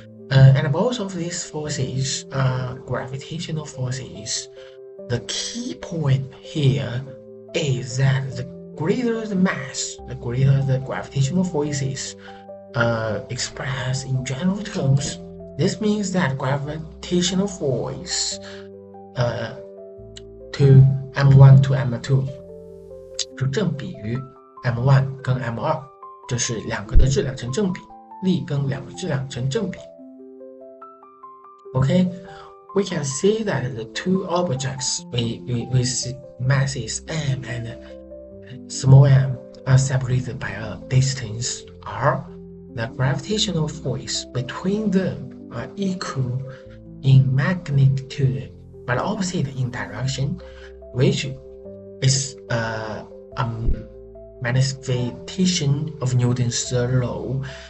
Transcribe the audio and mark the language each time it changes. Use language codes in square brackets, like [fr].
[en] And both of these forces are gravitational forces. The key point here is that the greater the mass, the greater the gravitational forces expressed in general terms. This means that gravitational force to m1 to m2 [zh] 就正比于 m1 跟 m2， 就是两个的质量成正比，力跟两个质量成正比。 [en] Okay, we can see that the two objects with masses m and small m are separated by a distance r. The gravitational force between them are equal in magnitude but opposite in direction, which is a manifestation of Newton's third law.